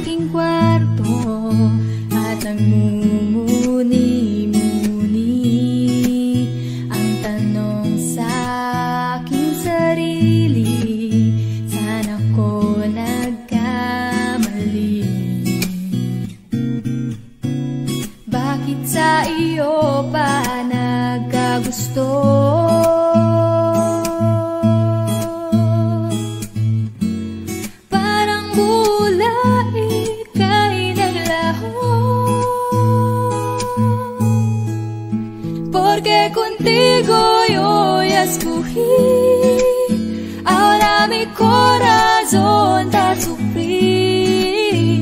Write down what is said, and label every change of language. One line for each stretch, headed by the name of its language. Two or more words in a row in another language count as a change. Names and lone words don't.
Filipino: aking kwarto at nagmumuni-muni ang tanong sa aking sarili, saan ako nagkamali? Bakit sa iyo pa nagkagusto?
Spanish: Porque contigo yo ya escogí, ahora mi corazón te sufrí.